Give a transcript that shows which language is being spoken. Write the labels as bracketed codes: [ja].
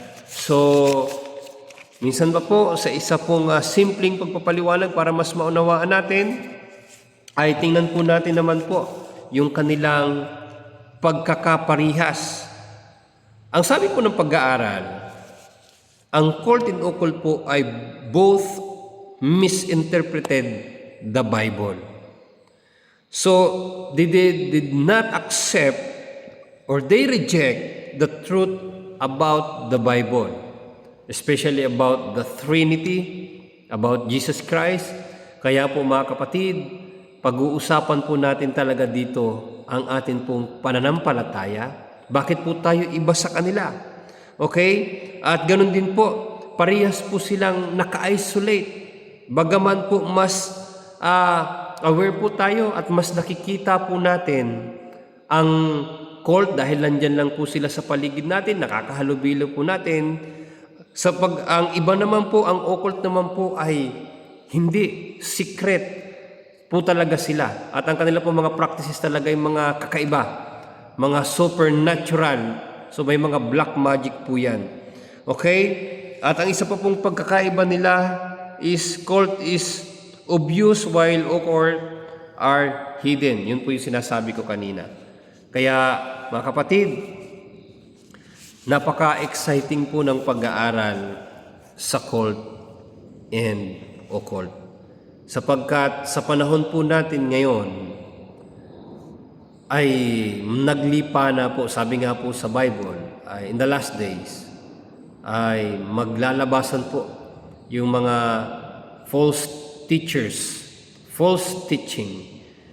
[tl] So, minsan pa po sa isa pong simpleng pagpapaliwanag para mas maunawaan natin, ay tingnan po natin naman po yung kanilang pagkakaparihas. Ang sabi po ng pag-aaral, ang cult and occult po ay [en] both misinterpreted the Bible. So, they did not accept or they reject the truth about the Bible. especially about the Trinity, about Jesus Christ. [tl] Kaya po mga kapatid, pag-uusapan po natin talaga dito ang atin pong pananampalataya. Bakit po tayo iba sa kanila? Okay? At ganun din po, parehas po silang naka-isolate. Bagaman po mas aware po tayo at mas nakikita po natin ang cult dahil nandyan lang po sila sa paligid natin, nakakahalubilo po natin. Ang iba naman po, ang occult naman po ay hindi, secret po talaga sila. At ang kanila po mga practices talaga yung mga kakaiba, mga supernatural. So may mga black magic po yan. Okay? At ang isa pa pong pagkakaiba nila [en] is cult is obvious while occult are hidden. [tl] Yun po yung sinasabi ko kanina. Kaya mga kapatid, napaka-exciting po ng pag-aaral sa cult and occult. Sapagkat sa panahon po natin ngayon ay naglipa na po, sabi nga po sa Bible, ay [en] in the last days [tl] ay maglalabasan po yung mga [en] false teachers, false teaching.